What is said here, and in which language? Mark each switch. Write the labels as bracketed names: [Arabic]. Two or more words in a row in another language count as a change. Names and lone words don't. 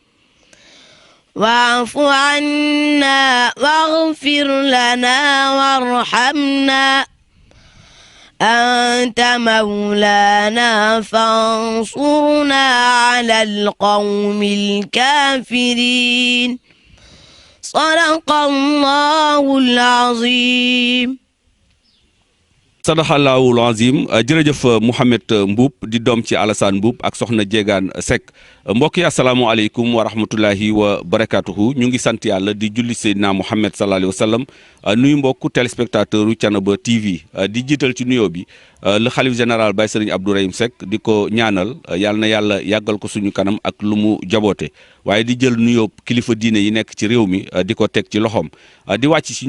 [Arabic] واعف عنا واغفر لنا وارحمنا أنت مولانا فانصرنا على القوم الكافرين صدق الله العظيم صدق الله العظيم [Wolof] jërëjëf Mouhamed Mboup di doom ci Alassane Mboup ak soxna Diegane Seck mbokk yi [Arabic] السلام عليكم ورحمة الله وبركاته [Wolof] ñu ngi sant yàlla di julli Seydina Mouhamed [Arabic] صلى الله عليه وسلم [Wolof] nuyu mbokku téléspectateur u Thiénaba TV di jiital ci nuyoo bi le xalif général Baye Serigne Abdourahim Seck di ko ñaanal yàlla na yàlla yàggal ko suñu kanam ak lu mu jaboote waaye di jël nuyoo kilifa diine yi nekk ci réew mi di ko teg ci loxoom di wàcc ci